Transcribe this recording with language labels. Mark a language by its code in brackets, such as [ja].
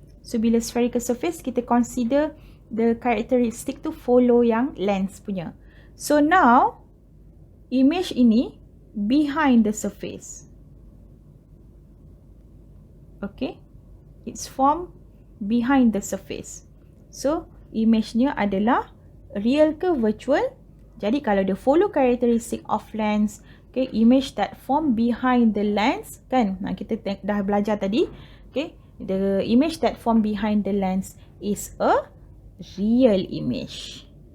[en] So bila spherical surface, kita consider the characteristic to follow yang lens punya. So now, image ini behind the surface. Okay, it's from behind the surface. [ms] So image-nya adalah real ke virtual? [en] Jadi kalau dia follow characteristic of lens, okay, image that form behind the lens, kan? Nah, kita dah belajar tadi, okay, the image that form behind the lens is a real image.